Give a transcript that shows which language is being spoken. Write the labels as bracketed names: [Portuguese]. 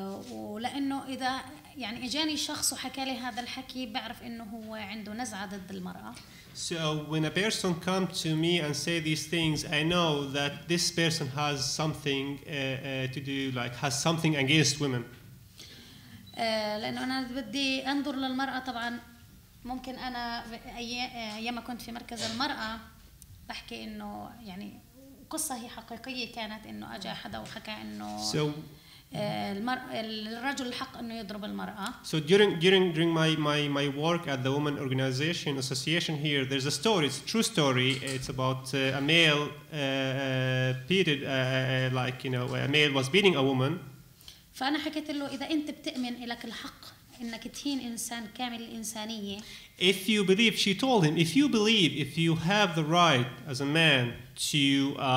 [Arabic] ولأنه إذا يعني إجاني شخص وحكى لي هذا الحكي بعرف إنه هو عنده نزعة ضد المرأة. [English] So when a person comes to me and say these things, I know that this person has something to do, like has something against women. [Arabic] لأنه أنا بدي أنظر للمرأة طبعاً. ممكن أنا أيام ما كنت في مركز المرأة بحكي إنه يعني قصة هي حقيقية كانت إنه أجا حدا وحكى إنه الرجل الحق إنه يضرب المرأة. [English] So during my work at the Women Organization Association here, there's a story. It's a true story. It's about a male beated like a male was beating a woman. [Arabic] فأنا حكيت له إذا أنت بتؤمن إلك الحق إنك تهين إنسان كامل الإنسانية. [English] If you believe, she told him, if you have the right as a man to